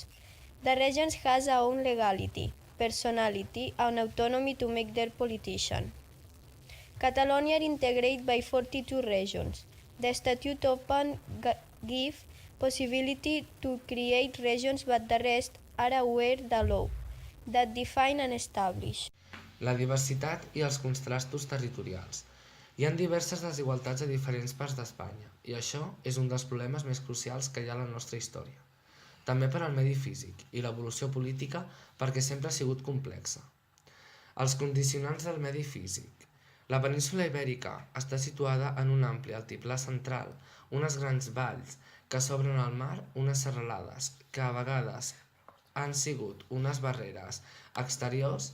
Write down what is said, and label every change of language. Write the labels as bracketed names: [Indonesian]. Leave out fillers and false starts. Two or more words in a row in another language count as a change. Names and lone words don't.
[English] The regions has their own legality, personality and autonomy to make their politician. Catalonia are integrated by 42 regions. The statute open give possibility to create regions, but the rest are aware the law. that define and establish. [Catalan] La diversitat i els contrastos territorials. Hi ha diverses desigualtats a diferents parts d'Espanya, i això és un dels problemes més crucials que hi ha a la nostra història. També per al medi físic i l'evolució política perquè sempre ha sigut complexa. Els condicionants del medi físic. La península Ibèrica està situada en un ampli altiplà central, unes grans valls que s'obren al mar, unes serralades que a vegades han sigut unes barreres exteriors.